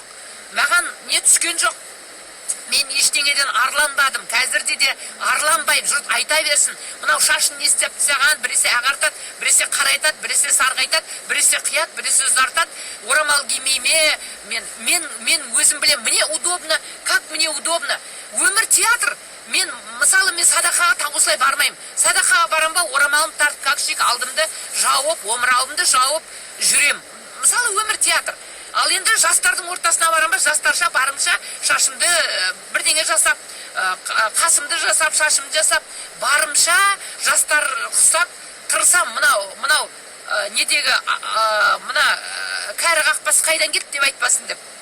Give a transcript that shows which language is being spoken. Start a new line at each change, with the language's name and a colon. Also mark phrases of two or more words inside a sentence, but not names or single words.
Kazakh: Маған не түскен жоқ. Мен ештеңеден арланбадым. Қазірде де арланбайым. Жұрт айта берсін. Мынау шашын не істеп тастаған, біресе ағартады, біресе қарайтады, біресе сарғайтады, біресе қият, біресе ұзартады. Орамал кимейме. Мен өзім білем.
Russian: Мне удобно. Как мне удобно?
Kazakh: театр, мен мысалы мен садақаға там осылай бармаймын. Садақаға барам ба, орамалым тартып, какшик алдымды жауып, омырауымды жауып жүрем. Мысалы өмір театр. Ал енді жастардың ортасына барам ба, жастарша барымша шашымды бірдеңе жасап, қасымды жасап, шашымды жасап, барымша жастар құсап, тырысам, мынау недегі мына кәрі қақпасы қайдан кетті деп айтпасын деп.